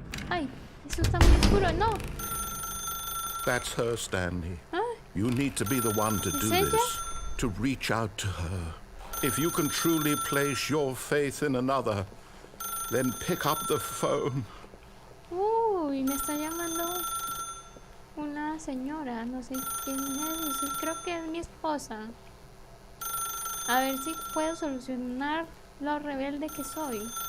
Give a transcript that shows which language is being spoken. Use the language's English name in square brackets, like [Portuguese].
[Spanish] Ay, eso está muy oscuro, no. [English] That's her, Stanley. Ah, You need to be the one to do [Spanish] ella? [English] this, to reach out to her. If you can truly place your faith in another, then pick up the phone. [Spanish] Uy, me está llamando una señora. No sé quién es. Creo que es mi esposa. A ver si puedo solucionar lo rebelde que soy.